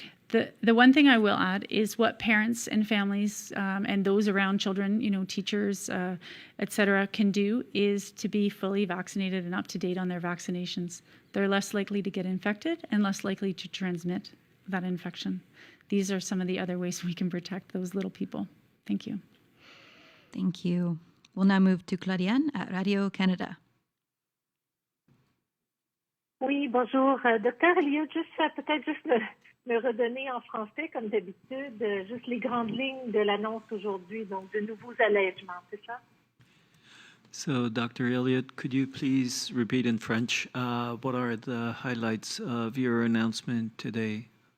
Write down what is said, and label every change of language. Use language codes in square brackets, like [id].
[en] The one thing I will add is what parents and families and those around children, teachers, et cetera, can do is to be fully vaccinated and up to date on their vaccinations. They're less likely to get infected and less likely to transmit that infection. These are some of the other ways we can protect those little people. Thank you. Thank you. We'll now move to Claudiane at Radio-Canada. [fr] Oui, bonjour. Docteur Elliott, peut-être me redonner en français, comme d'habitude, juste les grandes lignes de l'annonce aujourd'hui, donc de nouveaux allègements, c'est ça? [en] So, Dr. Elliott, could you please repeat in French what are the highlights of your announcement today?